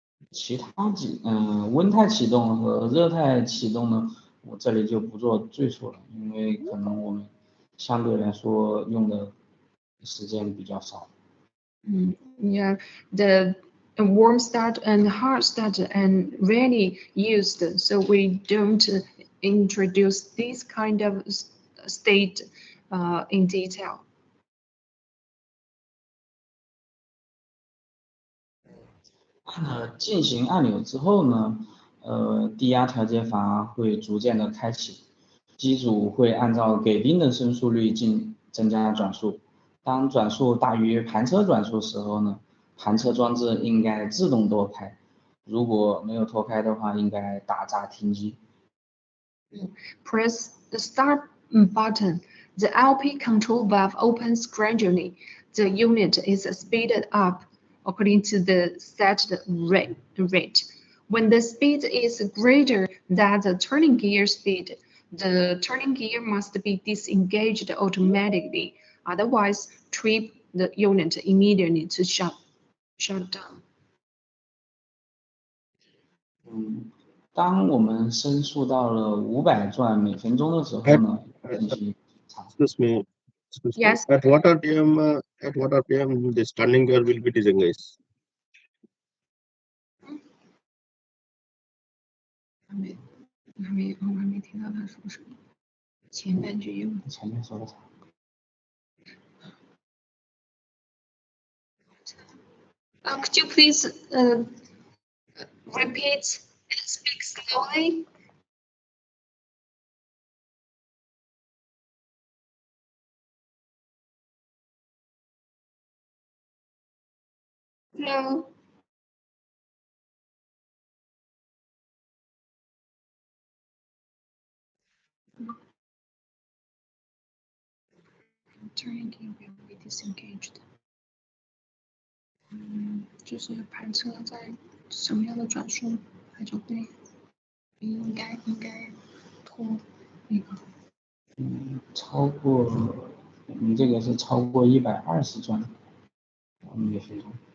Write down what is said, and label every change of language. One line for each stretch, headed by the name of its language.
Chinese: 其他温态启动和热态启动呢，我这里就不做赘述了，因为可能我们相对来说用的时间比较少。
English: Yeah, the warm start and hard start and rarely used, so we don't introduce this kind of state in detail.
Chinese: 按了进行按钮之后呢，低压调节阀会逐渐的开启，机组会按照给定的升速率增加转速。当转速大于盘车转速时候呢，盘车装置应该自动脱开，如果没有脱开的话，应该打闸停机。
English: Press the start button. The LP control valve opens gradually. The unit is speeded up according to the set rate. When the speed is greater than the turning gear speed, the turning gear must be disengaged automatically. Otherwise, trip the unit immediately to shut down.
Chinese: 当我们升速到了500转每分钟的时候呢，进行查。
English: Excuse me. Yes. At what RPM this turning gear will be disengaged?
Chinese: 我还没听到他说什么。前半句用前面说的啥？
English: Could you please repeat and speak slowly? No. Turning gear will be disengaged.
Chinese: 就是盘车在什么样的转速，它就会应该拖那个。超过，你这个是超过120转每分钟，